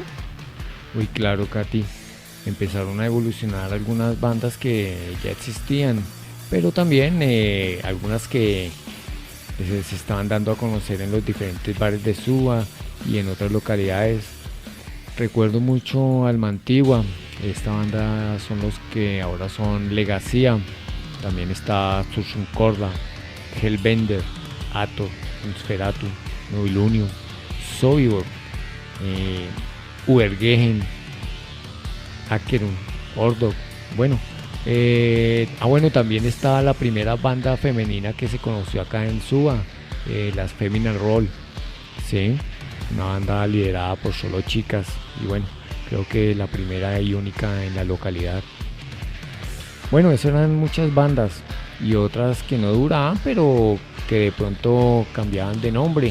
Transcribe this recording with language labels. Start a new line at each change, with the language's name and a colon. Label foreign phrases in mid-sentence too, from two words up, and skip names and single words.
Spanish: Uy, claro, Katy, empezaron a evolucionar algunas bandas que ya existían, pero también algunas que se estaban dando a conocer en los diferentes bares de Suba y en otras localidades. Recuerdo mucho Alma Antigua, esta banda son los que ahora son Legacía, también está Sursum Corda, Hellbender, Ator, Nosferatu, Novilunio, Sobibor, Ubergehen, Akerun, Ordog. Bueno, también está la primera banda femenina que se conoció acá en Suba, las Feminine Roll, ¿sí? Una banda liderada por solo chicas, y bueno, creo que la primera y única en la localidad. Bueno, esas eran muchas bandas y otras que no duraban, pero que de pronto cambiaban de nombre.